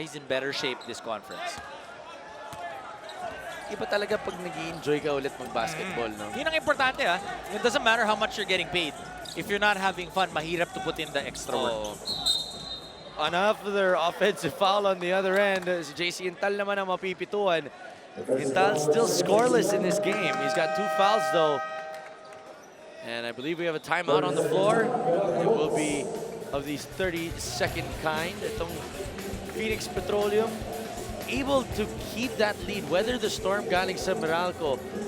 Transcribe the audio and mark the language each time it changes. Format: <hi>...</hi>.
<en>He's in better shape this conference.</en> <tl>Iba talaga pag nag-i-enjoy ka ulit mag-basketball, no? Yun ang importante, ha?</tl> <en>It doesn't matter how much you're getting paid. If you're not having fun,</en> <tl>mahirap</tl> <en>to put in the extra work.</en> <tl>Oo.</tl> <en>Another offensive foul on the other end.</en> <tl>Si JC Intal naman ang mapipituan.</tl> <en>Intal still scoreless in this game. He's got 2 fouls, though. And I believe we have a timeout on the floor. It will be of these 30-second kind.</en> <tl>Itong</tl> <en>Phoenix Petroleum able to keep that lead, weather the storm</en> <tl>galing sa</tl> <en>Meralco.</en>